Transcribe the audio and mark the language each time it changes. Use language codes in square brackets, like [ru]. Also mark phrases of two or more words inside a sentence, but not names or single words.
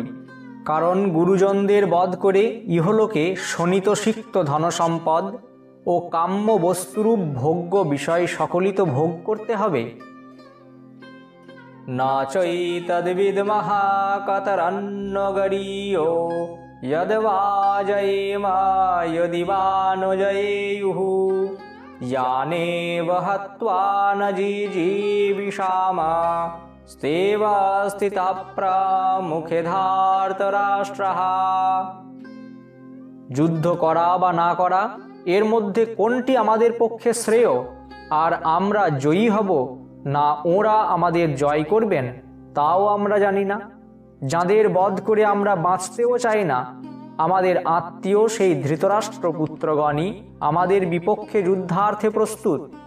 [bn] কারণ গুরুজনদের বধ করে ইহলোকে শোণিতসিক্ত ধনসম্পদ ও কাম্য বস্তুরূপ ভোগ্য বিষয় সকলই তো ভোগ করতে হবে। [sa] না চৈতদ্বিদ্মঃ কতরন্ন গরীয়ো যদ্বা জয়েম যদিবা ন জয়েয়ুঃ यानेव हत्वा न जिजीविषाम स्तेव स्थितः प्रमुखे धार्तराष्ट्रः। [bn] যুদ্ধ করা বা না করা, এর মধ্যে কোনটি আমাদের পক্ষে শ্রেয়? আর আমরা জয়ী হব না ওরা আমাদের জয় করবেন, তাও আমরা জানি না। যাদের বধ করে আমরা বাঁচতেও চাই না, আমাদের আত্মীয় সেই ধৃতরাষ্ট্র পুত্রগণই আমাদের বিপক্ষে যুদ্ধার্থে প্রস্তুত।